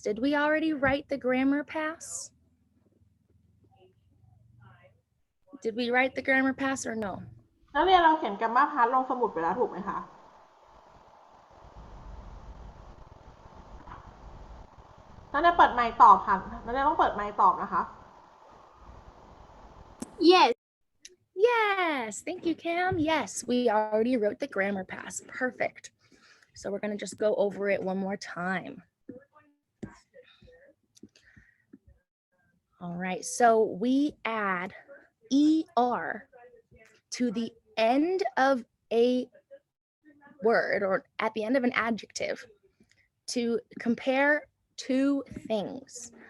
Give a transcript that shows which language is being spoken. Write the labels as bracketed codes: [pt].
[en] Did we already write the grammar pass? Did we write the grammar pass or no? [th] นักเรียนเราเขียนแกรมมาพาร์ทลงสมุดไปแล้วถูกไหมคะนักเรียนเปิดไมค์ตอบค่ะนักเรียนต้องเปิดไมค์ตอบนะคะ [en] Yes. Yes, thank you, Cam. Yes, we already wrote the grammar pass. Perfect. So we're going to just go over it one more time. All right, so we add ER to the end of a word or at the end of an adjective to compare two things.